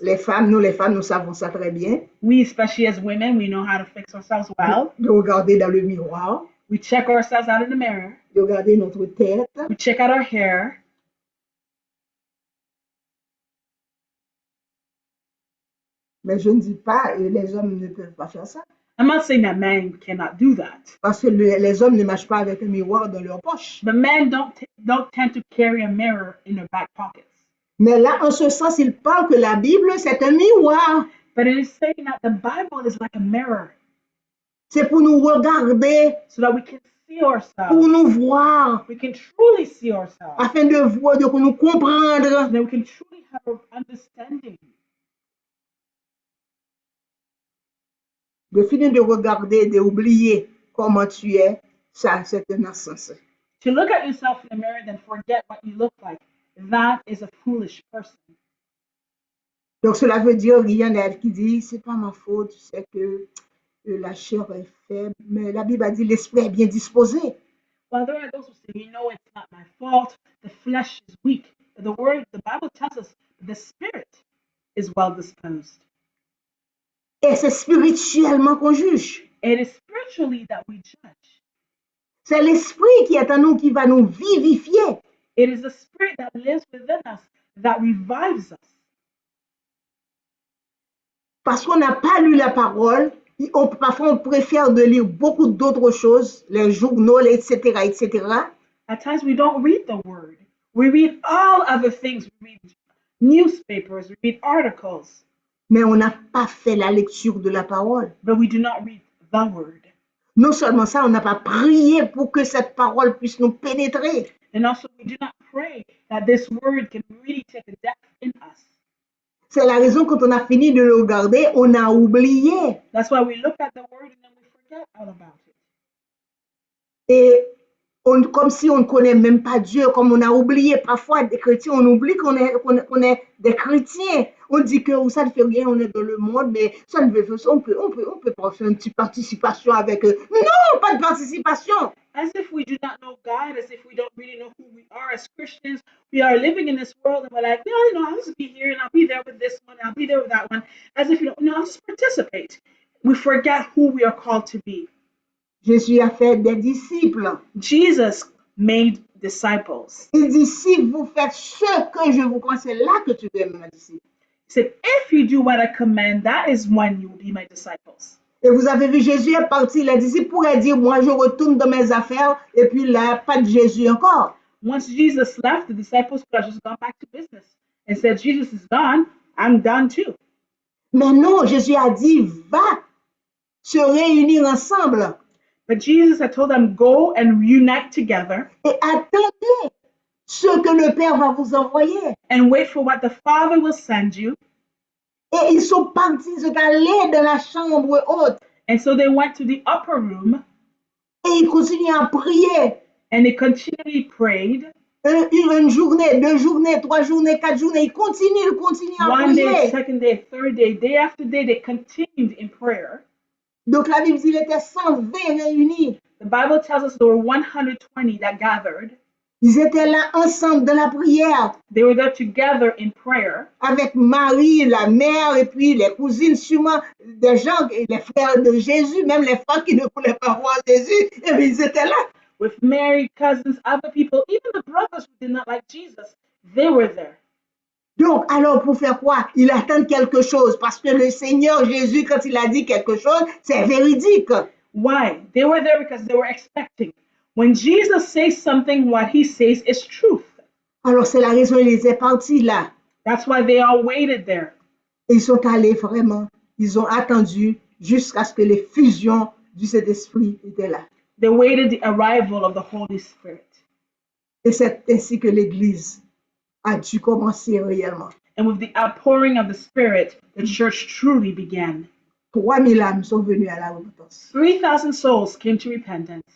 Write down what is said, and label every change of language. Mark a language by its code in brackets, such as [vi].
[fr] Les femmes, nous savons ça très bien. [en] We, especially as women, we know how to fix ourselves well. [fr] De regarder dans le miroir, [en] We check ourselves out in the mirror. [fr] de regarder notre tête. [en] We check out our hair. [fr] Mais je ne dis pas, les hommes ne peuvent pas faire ça. [en] I'm not saying that men cannot do that, [fr] Parce que les hommes ne marchent pas avec un miroir dans leur poche. [en] but men don't tend to carry a mirror in their back pockets. [fr] Mais là, en ce sens, il parle que la Bible, c'est un miroir. [en] But it is saying that the Bible is like a mirror, [fr] C'est pour nous regarder, [en] so that we can see [fr] pour [en] ourselves. [fr] nous voir, [en] We can truly see ourselves, [fr] afin de voir, de nous [en] so [fr] comprendre. [en] that we can truly have an understanding. [fr] De finir de regarder, d'oublier comment tu es, ça, c'est un insensé. [en] To look at yourself in the mirror, then forget what you look like. That is a foolish person. [fr] Donc, cela veut dire, il y en a qui disent, c'est pas ma faute, tu sais que la chair est faible. Mais la Bible a dit, l'esprit est bien disposé. [en] Well, there are those who say, it's not my fault. The flesh is weak. But the Bible tells us the spirit is well disposed. [fr] Et c'est spirituellement qu'on juge. [en] It is spiritually that we judge. [fr] C'est l'esprit qui est en nous qui va nous vivifier. [en] It is the spirit that lives within us that revives us. [fr] Parce qu'on n'a pas lu la parole, parfois on préfère de lire beaucoup d'autres choses, les journaux, etc., etc. [en] At times we don't read the word. We read all other things. We read newspapers, we read articles, [fr] Mais on n'a pas fait la lecture de la parole. [en] but we do not read the word. [fr] Non seulement ça, on n'a pas prié pour que cette parole puisse nous pénétrer. [en] And also we do not pray that this word can really take a depth in us. [fr] C'est la raison quand on a fini de le regarder, on a oublié. [en] That's why we look at the word and then we forget all about it. [fr] Et comme si on ne connaît même pas Dieu, comme on a oublié parfois des chrétiens, on oublie qu'on est des chrétiens. On dit que ça ne fait rien, on est dans le monde, mais ça ne veut pas, on peut pas faire une petite participation avec eux. Non, pas de participation. [en] As if we do not know God, as if we don't really know who we are as Christians. We are living in this world and we're like, I'll just be here and I'll be there with this one, I'll be there with that one. As if, I'll just participate. We forget who we are called to be. [fr] Jésus a fait des disciples. [en] Jesus made disciples. [fr] Il dit, si vous faites ce que je vous conseille, c'est là que tu deviens mon disciple. [en] He said, if you do what I command, that is when you will be my disciples. [fr] Et vous avez vu, Jésus est parti, les disciples pourraient dire, moi je retourne dans mes affaires, et puis là, pas de Jésus encore. [en] Once Jesus left, the disciples could have just gone back to business and said, Jesus is gone, I'm done too. [fr] Mais non, Jésus a dit, va se réunir ensemble. [en] But Jesus had told them, go and reunite together [fr] Et attendez ce que le Père va vous envoyer. [en] and wait for what the Father will send you. [fr] Et ils sont partis, ils sont allés dans la chambre haute. [en] And so they went to the upper room [fr] Et ils continuent à prier. [en] and they continually prayed. [fr] Une journée, 2 journées, 3 journées, 4 journées. Ils continuent à [en] One day, [fr] prier. [en] second day, third day after day, they continued in prayer. [fr] Donc la Bible dit qu'il était 120 réunis. [en] The Bible tells us there were 120 that gathered. [fr] Ils étaient là ensemble dans la prière. [en] They were there together in prayer. [fr] Avec Marie, la mère, et puis les cousines, sûrement des gens, les frères de Jésus, même les frères qui ne voulaient pas voir Jésus, et puis ils étaient là. [en] With Mary, cousins, other people, even the brothers who did not like Jesus, they were there. [fr] Donc, alors pour faire quoi? Il attend quelque chose, parce que le Seigneur Jésus, quand il a dit quelque chose, c'est véridique. [en] Why? They were there because they were expecting. When Jesus says something, what he says is truth. [fr] Alors c'est la raison, ils étaient partis là. [en] That's why they all waited there. [fr] Ils sont allés vraiment, ils ont attendu jusqu'à ce que les fusions du Saint-Esprit étaient là. [en] They waited the arrival of the Holy Spirit. [fr] Et c'est ainsi que l'Église a dû commencer réellement. [en] And with the outpouring of the Spirit, the church truly began. [fr] 3000 âmes sont venues à la repentance. [en] 3,000 souls came to repentance.